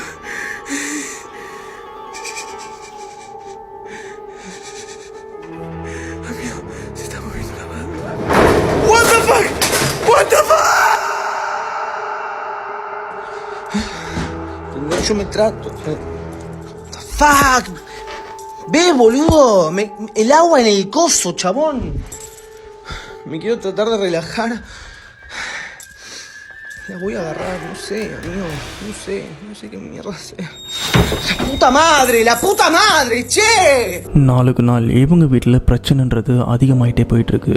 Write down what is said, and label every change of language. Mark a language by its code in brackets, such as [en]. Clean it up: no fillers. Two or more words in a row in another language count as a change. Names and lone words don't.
[es] Amigo, se está moviendo la mano. [en] What the fuck? What the fuck? [es] Yo me trato. [en] What the fuck? [es] Ve, boludo. El agua en el coso, chabón. Me quiero tratar de relajar. La voy a agarrar, no sé, amigo. No sé qué mierda sea. ¡La puta madre, che! [ta] நாளுக்கு நாள் இவங்க வீட்டில் பிரச்சனைன்றது அதிகமாயிட்டே போயிட்டுருக்கு.